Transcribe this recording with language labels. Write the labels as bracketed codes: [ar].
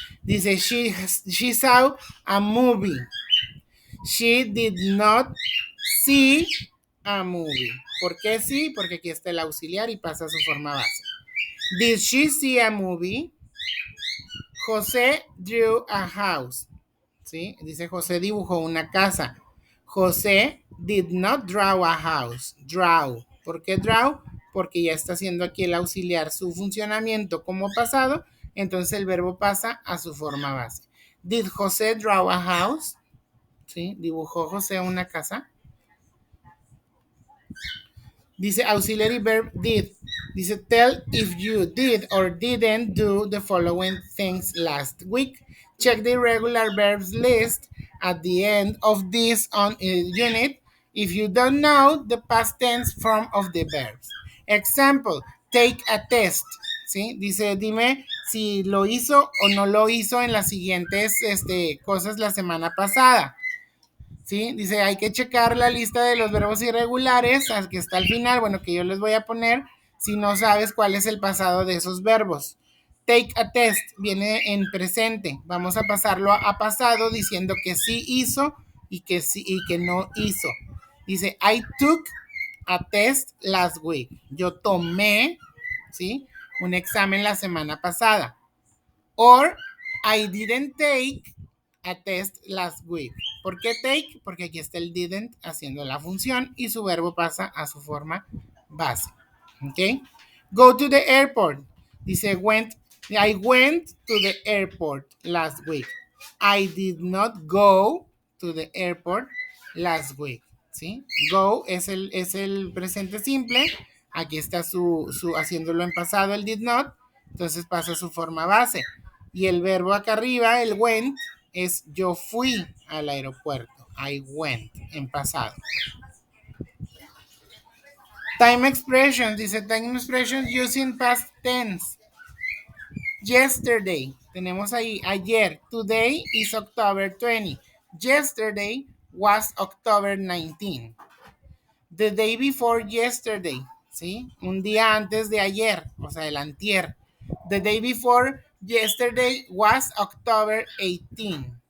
[en] Dice, she saw a movie. She did not see a movie. [es] ¿Por qué sí? Porque aquí está el auxiliar y pasa a su forma base. [en] Did she see a movie? José drew a house. [es] ¿Sí? Dice José dibujó una casa. [en] José did not draw a house. [es] Draw. ¿Por qué draw? Porque ya está haciendo aquí el auxiliar su funcionamiento como pasado, entonces el verbo pasa a su forma base. [en] Did José draw a house? [es] ¿Sí? ¿Dibujó José una casa? [en] Dice auxiliary verb did. Dice tell if you did or didn't do the following things last week. Check the regular verbs list at the end of this unit if you don't know the past tense form of the verbs. Example, take a test. ¿Sí? [es] Dice, dime si lo hizo o no lo hizo en las siguientes cosas la semana pasada. ¿Sí? Dice, hay que checar la lista de los verbos irregulares, que está al final, bueno, que yo les voy a poner, si no sabes cuál es el pasado de esos verbos. Take a test viene en presente. Vamos a pasarlo a pasado diciendo que sí hizo y que sí y que no hizo. [en] Dice, I took a test last week. [es] Yo tomé, ¿sí? Un examen la semana pasada. [en] Or I didn't take a test last week. [es] ¿Por qué take? Porque aquí está el didn't haciendo la función y su verbo pasa a su forma base. [en] ¿Ok? Go to the airport. Dice I went to the airport last week. I did not go to the airport last week. [es] ¿Sí? Go es el presente simple. Aquí está su haciéndolo en pasado el did not. Entonces pasa a su forma base. Y el verbo acá arriba, el went, es yo fui al aeropuerto. [en] I went en pasado. Time expressions, dice time expressions using past tense. Yesterday, [es] tenemos ahí ayer. [en] Today is October 20. Yesterday was October 19. The day before yesterday, ¿sí? [es] Un día antes de ayer, o sea, el antier. [en] The day before yesterday was October 18.